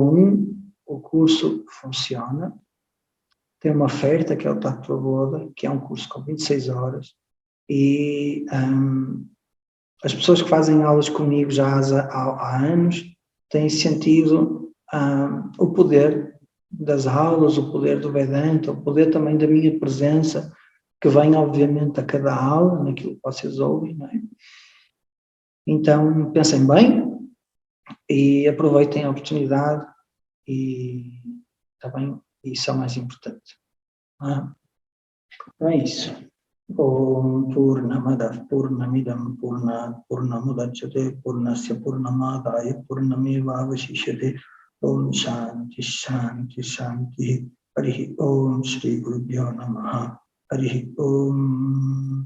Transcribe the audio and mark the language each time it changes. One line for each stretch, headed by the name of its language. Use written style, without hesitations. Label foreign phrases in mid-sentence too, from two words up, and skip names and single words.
Portuguese: 1, o curso funciona, tem uma oferta que é o Tato da Boda, que é um curso com 26 horas, e as pessoas que fazem aulas comigo já há anos têm sentido o poder das aulas, o poder do Vedanta, o poder também da minha presença, que vem obviamente a cada aula, naquilo que vocês ouvem, não é? Então pensem bem e aproveitem a oportunidade e está bem, isso é o mais importante. Então é isso.
Sanskrit: Om Purnamadav Purnamidam Purnamudachyate Purnasya Purnamadaya Purnamevavashishyate Om Shanti Shanti Shanti Harihi Om Shri Gurubhyo Namaha Harihi Om